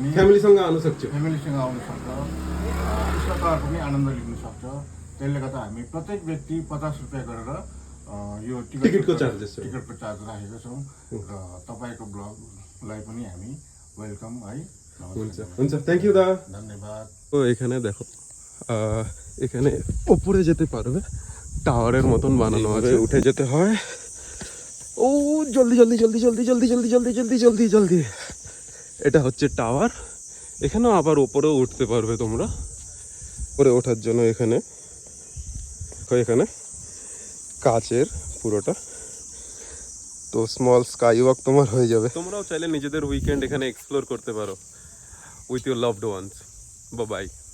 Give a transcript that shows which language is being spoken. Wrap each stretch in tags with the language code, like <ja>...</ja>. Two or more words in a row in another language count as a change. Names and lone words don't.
<ne>फ्यामिलीसँग आउन सक्छ। फ्यामिलीसँग आउन सक्छ। स्काई टावर पनि आनन्द लिन सक्छ। त्यसले गर्दा हामी प्रत्येक व्यक्ति 50 रुपियाँ गरेर यो टिकटको चार्जेस छ। टिकटको चार्ज राखेका छौँ र तपाईँको ब्लगलाई पनि हामी वेलकम है। हुन्छ हुन्छ,</ne> <en>thank you দা।</en> <bn>ধন্যবাদ। তো এখানে দেখো এখানে উপরে যেতে পারবে, টাওয়ারের মতন বানানো আছে, উঠে যেতে হয়। ও জলদি জলদি জলদি জলদি জলদি জলদি জলদি জলদি জলদি জলদি, এটা হচ্ছে টাওয়ার। এখানেও আবার ওপরেও উঠতে পারবে তোমরা। উপরে ওঠার জন্য এখানে কাচের পুরোটা, তো</bn> <en>small sky walk</en> <bn>তোমার হয়ে যাবে। তোমরাও চাইলে নিজেদের উইকেন্ড এখানে এক্সপ্লোর করতে পারো</bn> <en>with your loved ones. bye bye.</en>